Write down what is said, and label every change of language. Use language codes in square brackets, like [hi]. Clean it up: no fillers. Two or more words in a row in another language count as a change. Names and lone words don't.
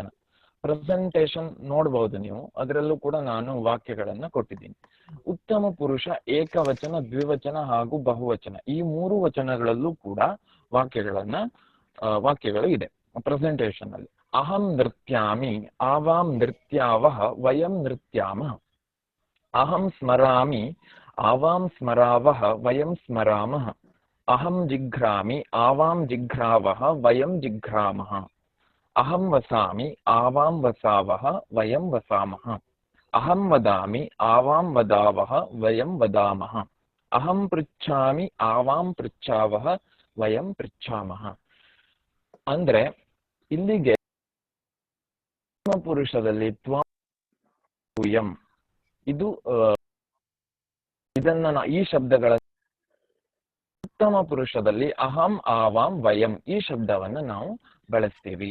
[kn] ಪ್ರೆಸೆಂಟೇಶನ್ ನೋಡ್ಬಹುದು ನೀವು, ಅದರಲ್ಲೂ ಕೂಡ ನಾನು ವಾಕ್ಯಗಳನ್ನ ಕೊಟ್ಟಿದ್ದೀನಿ. ಉತ್ತಮ ಪುರುಷ ಏಕವಚನ, ದ್ವಿವಚನ ಹಾಗೂ ಬಹುವಚನ, ಈ 3 ವಚನಗಳಲ್ಲೂ ಕೂಡ ವಾಕ್ಯಗಳು ಇದೆ ಪ್ರೆಸೆಂಟೇಶನ್ ಅಲ್ಲಿ. [sa] ಅಹಂ ನೃತ್ಯಾಮಿ ಆವಾಂ ನೃತ್ಯಾವಹ ವಯಂ ನೃತ್ಯಾಮಃ. ಅಹಂ ಸ್ಮರಾಮಿ ಆವಾಂ ಸ್ಮರಾವಹ ವಯಂ ಸ್ಮರಾಮಃ. ಅಹಂ ಜಿಘ್ರಾಮಿ ಆವಾಂ ಜಿಘ್ರಾವಹ ವಯಂ ಜಿಘ್ರಾಮಃ. ಅಹಂ ವಸಾಮಿ ಆವಾಂ ವಸಾವಹ ವಯಂ ವಸಾಮಃ. ಅಹಂ ವದಾಮಿ ಆವಾಂ ವದಾವಹ ವಯಂ ವದಾಮಃ. ಅಹಂ ಪೃಚ್ಛಾಮಿ ಆವಾಂ ಪೃಚ್ಛಾವಹ ವಯಂ ಪೃಚ್ಛಾಮಃ. [kn] ಅಂದ್ರೆ ಇಲ್ಲಿಗೆ ಪುರುಷದಲ್ಲಿ ತ್ವಂ ಇದು ಇದನ್ನ ಈ ಶಬ್ದಗಳ ಉತ್ತಮ ಪುರುಷದಲ್ಲಿ ಅಹಂ ಆವಾಂ ವಯಂ ಈ ಶಬ್ದವನ್ನ ನಾವು ಬಳಸ್ತೀವಿ.